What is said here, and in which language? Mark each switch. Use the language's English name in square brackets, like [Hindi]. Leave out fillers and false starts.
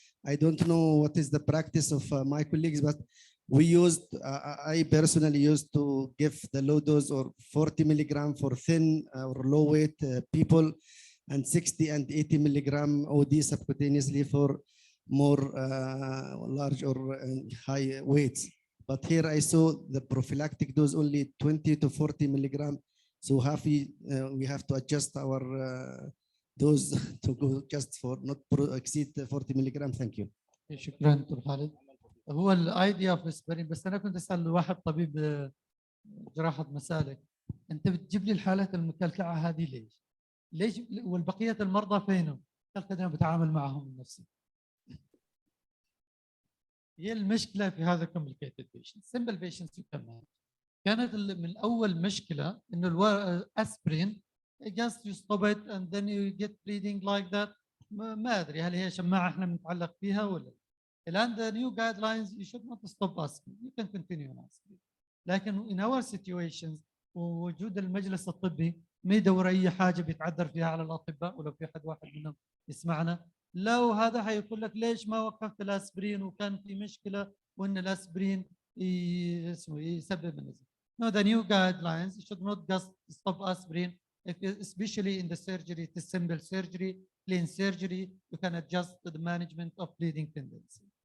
[English] I don't know what is the practice of my colleagues, but we used, I personally used to give the low dose or 40 milligram for thin or low weight people, and 60 and 80 milligram OD subcutaneously for more large or high weights. But here I saw the prophylactic dose only 20 to 40 milligram. So we have to adjust our dose to go just for not exceed 40 milligram. Thank you. [Arabic] شكرا دكتور خالد. هو الايديا اوف اسبرين، بس انا كنت اسال واحد طبيب جراحه مسالك، انت بتجيب لي الحالات المكلكعه هذه ليش؟ ليش والبقيه المرضى فينهم؟ قلت انا بتعامل معهم من نفسي. هي المشكله في هذا [English] complicated patient. Simple patients [Arabic] كمان كانت من اول مشكله انه الاسبرين [English] just you stop it and then you get bleeding like that. [Arabic] ما ادري هل هي شماعه احنا بنتعلق فيها ولا. [English] الان the new guidelines you should not stop aspirin, you can continue on aspirin. [Arabic] لكن [English] in our situations [Arabic] ووجود المجلس الطبي ما يدور اي حاجه بيتعذر فيها على الاطباء، ولو في حد واحد منهم يسمعنا لو هذا حيقول لك ليش ما وقفت الاسبرين وكان في مشكله وان الاسبرين يسبب النزيف. [English] No, the new guidelines should not just stop aspirin, especially in the surgery, it is simple surgery, plain surgery, you can adjust to the management of bleeding tendency.